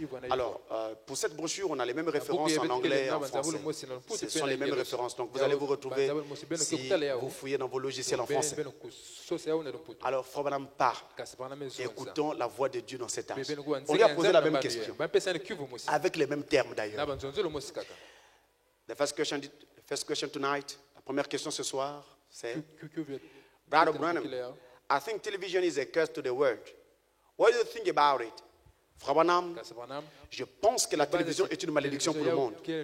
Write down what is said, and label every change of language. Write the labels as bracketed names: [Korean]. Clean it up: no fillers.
[French] Alors, pour cette brochure, on a les mêmes références en anglais et en français. Ce sont les mêmes références. Donc, vous allez vous retrouver si vous fouillez dans vos logiciels en français. Alors, Frère Branham part. Écoutons la voix de Dieu dans cet âge. On lui a posé la même question. Avec les mêmes termes d'ailleurs. [English] The first question tonight, [French] la première question ce soir, c'est [English] Brother Branham, I think television is a curse to the world. What do you think about it? [French] Frère Branham, je pense que la télévision est une malédiction pour le monde.